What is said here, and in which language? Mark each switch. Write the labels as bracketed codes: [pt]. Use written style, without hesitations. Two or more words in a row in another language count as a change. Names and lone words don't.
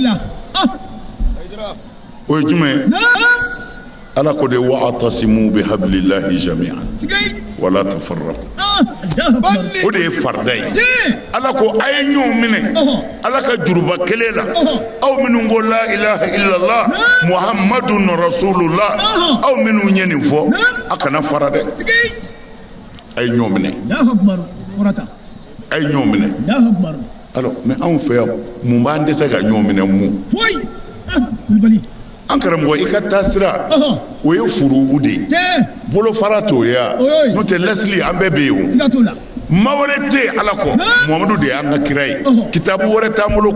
[bm] o ye jumɛn ye ala ko de [ar] واعتصموا بحبل الله جميعا ولا تفرقوا [bm] o de ye farida ye ala ko a ye ɲɔgɔn minɛ ala ka juruba kelen la aw minnu ko [ar] لا إله إلا الله محمد رسول الله [bm] aw minnu ye nin fɔ a kana fara dɛ a ye ɲɔgɔn minɛ a ye ɲɔgɔn minɛ [fr] alors mais [bm] anw fɛ yan mun b'an dɛsɛ ka ɲɔgɔn minɛ mun an karamɔgɔ i ka taasira o ye furugu de ye bolofara t'o ye wa n'o tɛ lasili an bɛɛ bɛ yen o ma wɛrɛ tɛ ala kɔ muhamadu de y'an ka kira ye kitabu wɛrɛ t'an bolo